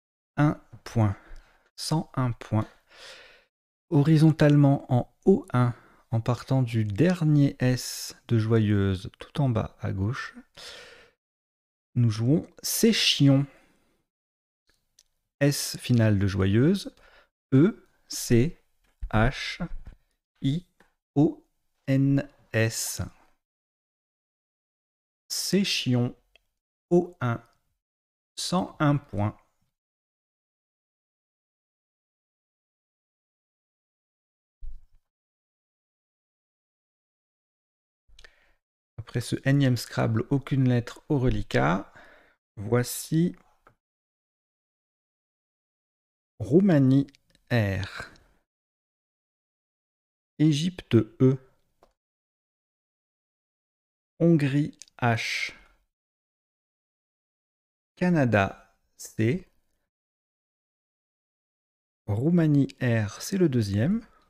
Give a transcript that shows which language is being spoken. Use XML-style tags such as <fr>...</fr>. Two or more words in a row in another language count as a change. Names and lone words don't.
<fr>1 point, 101 points. Horizontalement en O1, en partant du dernier S de joyeuse tout en bas à gauche, nous jouons Séchion. S finale de joyeuse, E, C, H, I, O, N, S. Séchion, O1, 101 points. Après ce énième Scrabble, aucune lettre au reliquat. Voici Roumanie R, Égypte E, Hongrie H, Canada C, Roumanie R, c'est le deuxième.</fr>